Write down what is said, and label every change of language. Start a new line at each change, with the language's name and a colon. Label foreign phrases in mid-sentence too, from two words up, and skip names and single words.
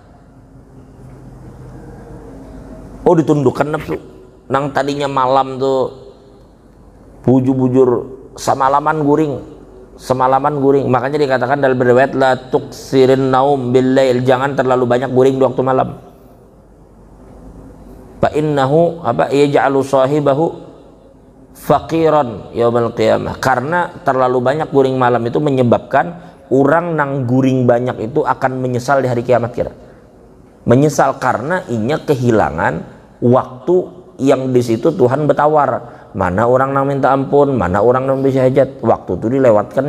Banjar: Oh ditundukkan nafsu. Nang tadinya malam tuh bujur-bujur semalaman guring, makanya dikatakan dalam riwayat
Arabic: لا تكثر النوم بالليل,
Banjar: jangan terlalu banyak guring di waktu malam.
Arabic: فإنه يجعل صاحبه فقيرا يوم القيامة,
Banjar: karena terlalu banyak guring malam itu menyebabkan orang nang guring banyak itu akan menyesal di hari kiamat kira. Menyesal karena inya kehilangan waktu yang di situ Tuhan bertawar, mana orang nang minta ampun, mana orang nang bisa hajat, waktu itu dilewatkannya.